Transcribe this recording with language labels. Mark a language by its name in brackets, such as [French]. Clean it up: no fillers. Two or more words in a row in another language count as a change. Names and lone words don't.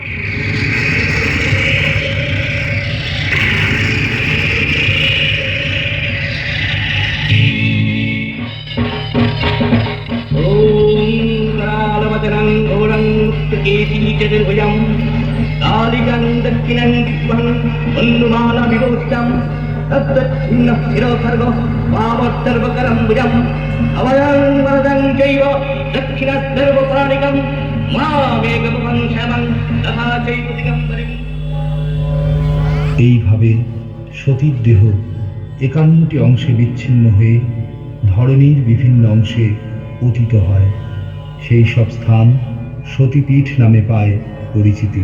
[Sanskrit] चतुर्भुजं कालिकं दक्षिणं दिग्वहं वल्लुमालविभूषितं तद्दक्षिणः शिरोखर्गो वामोत्तर्वकरं भुजम् अभयं वरदं चैव दक्षिणसर्वप्राणिकं मामेकमुखं शमं तथा चैव दिगम्बरम्। [Bangla] এইভাবে সতীর দেহ 51টি অংশে বিচ্ছিন্ন হয়ে ধরণীর বিভিন্ন অংশে পতিত হয়। সেই সব স্থান সতীপীঠ নামে পায় পরিচিতি।